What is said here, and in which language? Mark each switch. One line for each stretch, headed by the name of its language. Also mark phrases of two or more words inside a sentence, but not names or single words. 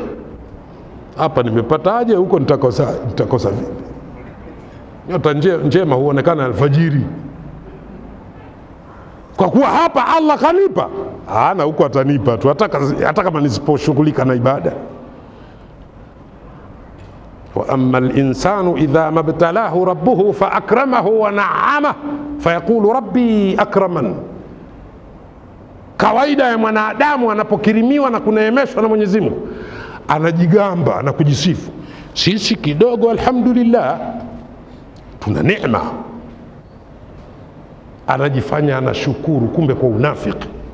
Swahili: Hapa nimepataje, huko nitakosa vipi? Nyota njema huonekana alfajiri. Kwa kuwa hapa Allah kanipa, na huko atanipa tu, hata kama nisiposhughulika na ibada.
Arabic: وأما الإنسان إذا ما ابتلاه ربه فأكرمه ونعمه فيقول ربي أكرمن.
Swahili: Kawaida ya mwanadamu anapokirimiwa na kuneemeshwa na Mwenyezi Mungu, anajigamba na kujisifu, sisi kidogo alhamdulillah tuna neema. Anajifanya anashukuru, kumbe kwa unafiki.